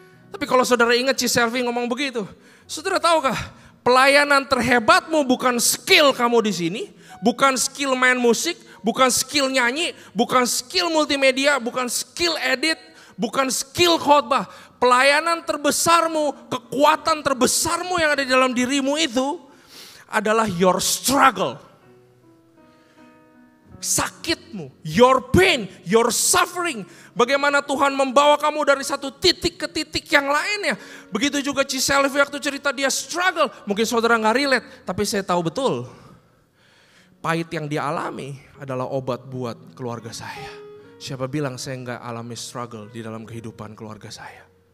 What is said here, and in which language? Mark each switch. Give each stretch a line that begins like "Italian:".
Indonesian: Tapi kalau saudara ingat Selfie ngomong begitu, saudara tahukah, pelayanan terhebatmu bukan skill kamu di sini, bukan skill main musik, bukan skill nyanyi, bukan skill multimedia, bukan skill edit, bukan skill khotbah. Pelayanan terbesarmu, kekuatan terbesarmu yang ada di dalam dirimu itu adalah
English: your struggle.
Indonesian: Sakitmu,
English: your pain, your suffering.
Indonesian: Bagaimana Tuhan membawa kamu dari satu titik ke titik yang lainnya. Begitu juga Selfie waktu cerita dia struggle. Mungkin saudara gak relate, tapi saya tahu betul. Pahit yang dia alami adalah obat buat keluarga saya. Siapa bilang saya gak alami struggle di dalam kehidupan keluarga saya.